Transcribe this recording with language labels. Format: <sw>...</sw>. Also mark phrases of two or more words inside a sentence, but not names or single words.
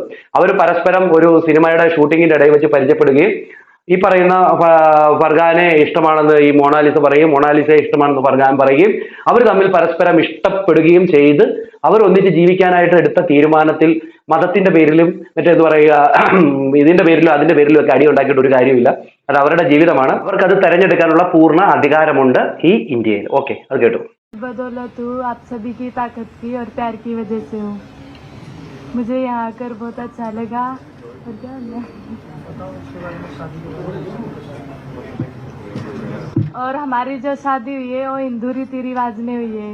<ml>അവർ പരസ്പരം ഒരു സിനിമയുടെ ഷൂട്ടിങ്ങിന്റെ ഇടയിൽ വെച്ച് പരിചയപ്പെടുകയും ഈ പറയുന്ന ഫർഗാനെ ഇഷ്ടമാണെന്ന് ഈ മൊണാലിസ പറയും, മൊണാലിസയെ ഇഷ്ടമാണെന്ന് ഫർഗാൻ പറയുകയും അവർ തമ്മിൽ പരസ്പരം ഇഷ്ടപ്പെടുകയും ചെയ്ത് അവർ ഒന്നിച്ച് ജീവിക്കാനായിട്ട് എടുത്ത തീരുമാനത്തിൽ മതത്തിന്റെ പേരിലും മറ്റേത് പറയുക ഇതിന്റെ പേരിലും അതിന്റെ പേരിലും ഒക്കെ അടി ഉണ്ടാക്കിയിട്ട് ഒരു കാര്യമില്ല. അത് അവരുടെ ജീവിതമാണ്. അവർക്ക് അത് തെരഞ്ഞെടുക്കാനുള്ള പൂർണ്ണ അധികാരമുണ്ട് ഈ ഇന്ത്യയിൽ. ഓക്കെ, അത് കേട്ടു.</ml> <hi>बदौलत हूँ आप सभी की ताकत की और प्यार की वजह से हूँ. मुझे यहाँ आकर बहुत अच्छा लगा. और हमारी जो शादी हुई है वो हिंदू रीति रिवाज में हुई है.</hi>